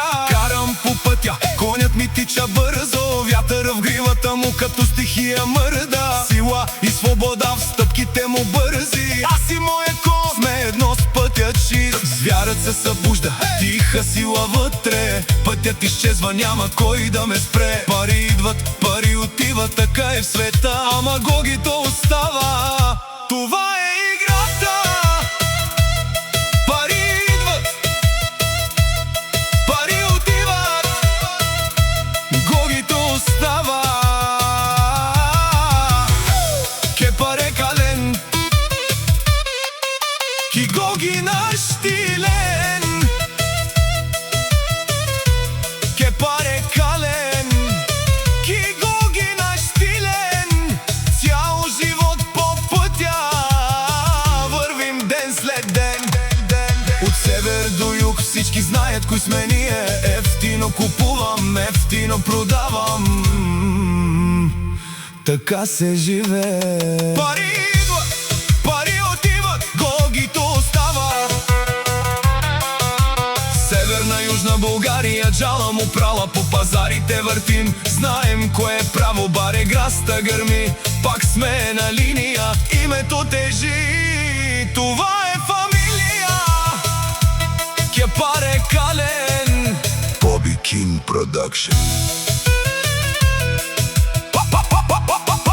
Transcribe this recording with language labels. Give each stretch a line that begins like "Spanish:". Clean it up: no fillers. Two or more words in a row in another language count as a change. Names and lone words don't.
Bulgarian: Карам по пътя, конят ми тича бързо Вятър в гривата му като стихия мърда Сила и свобода в стъпките му бързи Аз и моя кон сме едно с пътя чист Звярът се събужда, тиха сила вътре Пътят изчезва, няма кой да ме спре Пари идват, пари отиват, така е в света Ама гогито остава, това е играта. Пари идват, пари отиват, гогито остава.
Romany: Che pare calen Chi gogi naștilen Che pare calen Chi gogi naștilen
Bulgarian: Ți-au живот по пътя Вървим ден след ден От север до юг всички знаят кои сме ние Ефтино купувам, ефтино продавам Така се живее. Пари идват, пари отиват, гогито остава. Северна, Южна България
Romany: джала му прала
Bulgarian: По пазарите въртим, знаем кое е право
Romany: Баре граста
Bulgarian: гърми, пак сме на линия Името тежи, това е фамилия.
Romany: Che pare calen
English: Bobby King Production.